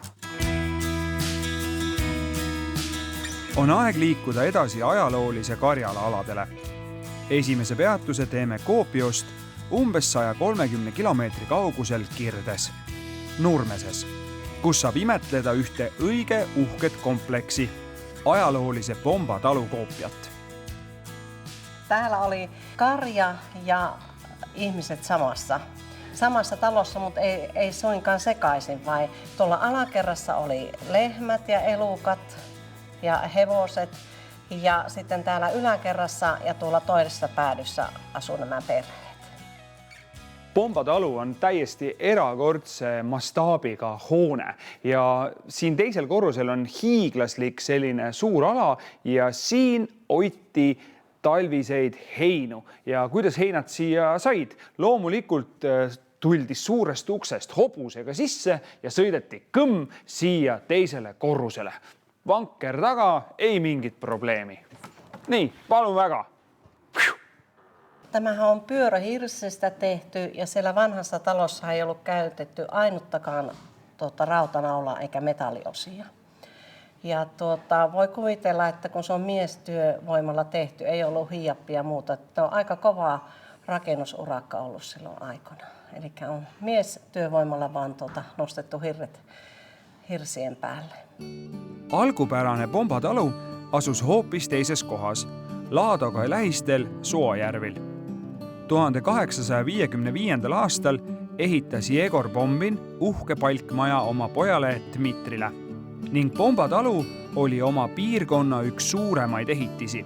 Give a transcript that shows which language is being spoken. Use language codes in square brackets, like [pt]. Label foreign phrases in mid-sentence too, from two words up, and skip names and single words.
[et] On aeg liikuda edasi ajaloolise Karjala aladele. Esimese peatuse teeme Kuopiost umbes 130 kilomeetri kaugusel Kirdes, Nurmeses, kus saab imetleda ühte õige uhket kompleksi, ajaloolise Pomba talu koopiat. [fi] Täällä oli karja ja ihmiset samassa talossa, mutta ei suinkaan sekaisin, vai tuolla alakerrassa oli lehmät ja elukat ja hevoset ja sitten täällä yläkerrassa ja tuolla toisessa päädyssä asuu nämä perheet. [et] Pomba talu on täiesti erakordse mastaabiga hoone ja siin teisel korrusel on hiiglaslik selline suur ala ja siin hoiti talviseid heinu ja kuidas heinad siia said? Loomulikult tuldi suurest uksest hobusega sisse ja sõideti kõmm siia teisele korrusele. Vanker taga, ei mingit probleemi. Niin, palun väga. [fi] Tämähän on pyörähirsistä tehty ja siellä vanhassa talossa ei ollut käytetty ainuttakaan rautanaulaa eikä metalliosia. Ja voi kuvitella, että kun se on miestyövoimalla tehty, ei ollut hiiappia ja muuta. Että on aika kovaa rakennusurakka ollut silloin aikana. Eli on miestyövoimalla vaan nostettu hirret hirsien päälle. [et] Algupärane Pomba talu asus hoopis teises kohas, Laadoga lähistel Suojärvil. 1855. aastal ehitas Jegor Pombin uhke palkmaja oma pojale Dmitrile ning Pomba talu oli oma piirkonna üks suuremaid ehitisi.